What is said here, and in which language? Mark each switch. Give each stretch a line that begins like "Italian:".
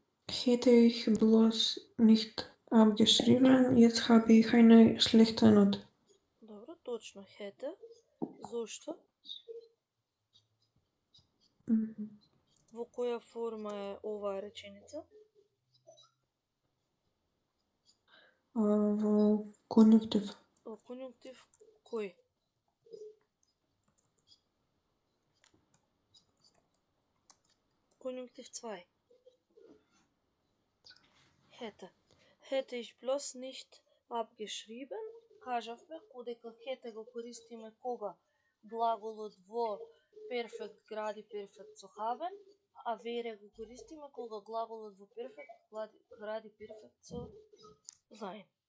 German: Hätte ich bloß nicht abgeschrieben, jetzt habe ich eine schlechte Note.
Macedonian: Добро, точно, hätte. Зошто? Во која форма е оваа реченица? Во конјунктив. Во конјунктив кој?
German: Konjunktiv 2. Hätte. Hätte ich bloß nicht abgeschrieben,
Macedonian: Кажавме кодека хете го користиме кога глаголот во перфект гради перфект со havен, а вере го користиме кога глаголот во перфект гради перфект со sein.